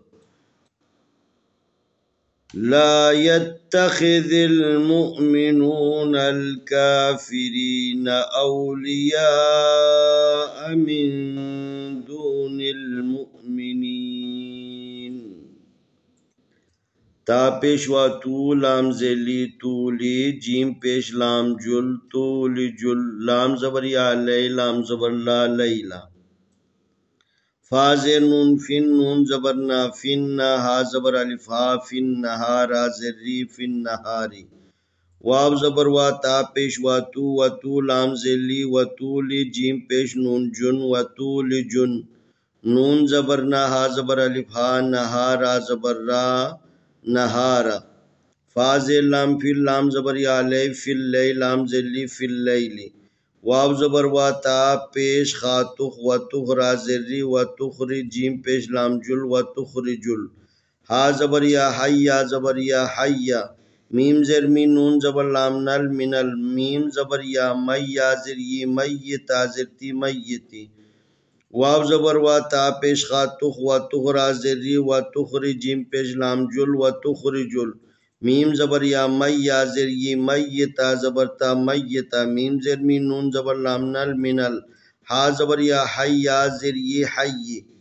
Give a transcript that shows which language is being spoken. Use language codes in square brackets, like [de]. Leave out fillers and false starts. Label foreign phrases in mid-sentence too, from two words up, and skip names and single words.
[ar] لا يتخذ المؤمنون الكافرين أولياء من دون المؤمنين. [ur] تا پیشوا تو لام زلی تولی جیم پیش لام جل تولی جل لام زبر یا لئی لام زبر لا لیلا فازر نون فن نون زبر نا فن ہا زبر الف ہا فن نہار زری فن نہاری واو زبر وا تا پیش وا تو لام زلی و تولی جیم پیش نون جن و تولی جن نون زبر نا ہا زبر الف ہا نہارا زبر را نہارا فازر لام فی لام زبر یا لئی فی اللی لام زلی فی اللیلی واو زبر وا تا پیش خاتخ و تخرا زری و تخری جیم پیش لام جل و تخری جل ہا زبر یا حیا زبر یا حیا میم زر می نون زبر لام نل منل میم زبر یا میا زر یہ میتا زرتی میتی واو زبر وا تا پیش خاتخ و تخرا زری و تخری جیم پیش لام جل و تخری جل میم زبر یا میا زر یہ میتا زبرتا میتا میم زر می نون زبر لام نل منل ہا زبر یا حیا زر یہ حی